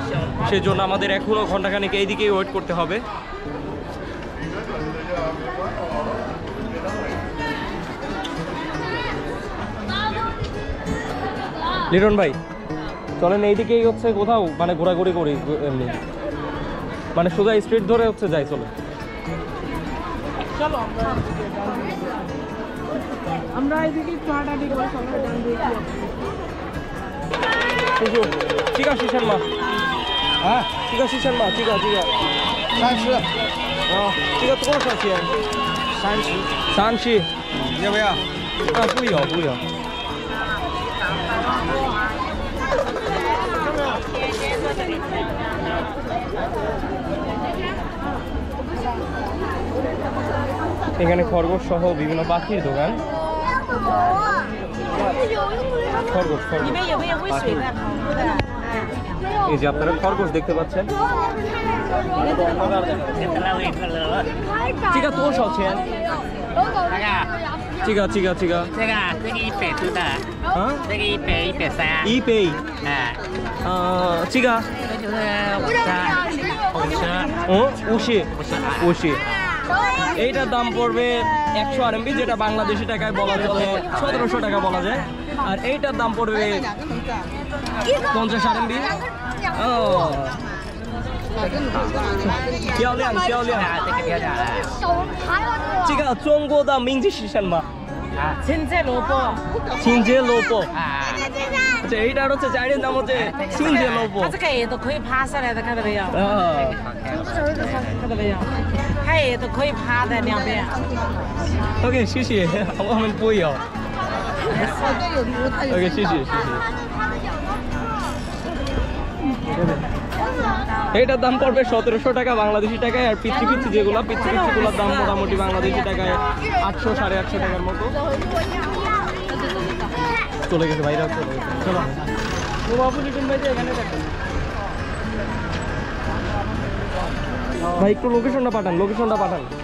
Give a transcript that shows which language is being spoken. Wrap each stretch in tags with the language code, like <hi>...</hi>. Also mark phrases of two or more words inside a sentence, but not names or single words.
<bn>সেই জন্য আমাদের এখনও ঘন্টাখানেক এইদিকেই ওয়েট করতে হবে। লিটন ভাই চলেন, এইদিকেই হচ্ছে কোথাও মানে ঘোরাঘুরি করি, এমনি মানে সোজা স্ট্রিট ধরে হচ্ছে যাই। চলো চলো আমরা এদিকে একটু হাঁটাহাঁটি করে সবাই ডান দিকে চিকা শিশান মা, হ্যাঁ চিকা শিশান মা, চিকা চিকা</bn> <zh>30。啊，这个多少钱？30。30，要不要？啊，不要不要。</zh> <bn>এখানে খরগোশ সহ বিভিন্ন পাখির দোকান। খরগোশ খরগোশ, এই যে আপনারা খরগোশ দেখতে পাচ্ছেন।</bn> <zh>这个多少钱？这个这个100多的，啊，这个100、130。 100。哎，这个这就是50。</zh> <bn>50। এইটার দাম পড়বে 100 RMB, যেটা বাংলাদেশি টাকায় বলা চলে 1700 টাকা বলা যায়। আর এইটার দাম পড়বে 50 RMB。</bn> <zh>哦，漂亮漂亮。这个漂亮了。这个中国的名字是什么？啊，青菜萝卜。清洁萝卜。啊。</zh> <bn>这 এইটার হচ্ছে চাইনিজ নাম হচ্ছে</bn> <zh>清洁萝卜。它这个也都可以爬上来的，看到没有？啊，看到没有？它也都可以爬的两边。 OK， 谢谢，我们不要。OK， 谢谢谢谢。</zh> <bn>এটার দাম পড়বে 1700 টাকা বাংলাদেশি টাকায়। আর পিচ্ছি পিচ্ছি যেগুলো পিচ্ছি পিচ্ছিগুলোর দাম মোটামুটি বাংলাদেশি টাকায় 800 850 টাকার মতো। চলে গেছে বাইরে, চলে গেছে। চলো ও বাবু, লিটন ভাই যে এখানে দেখেন ভাই, একটু লোকেশনটা পাঠান, লোকেশনটা পাঠান।</bn>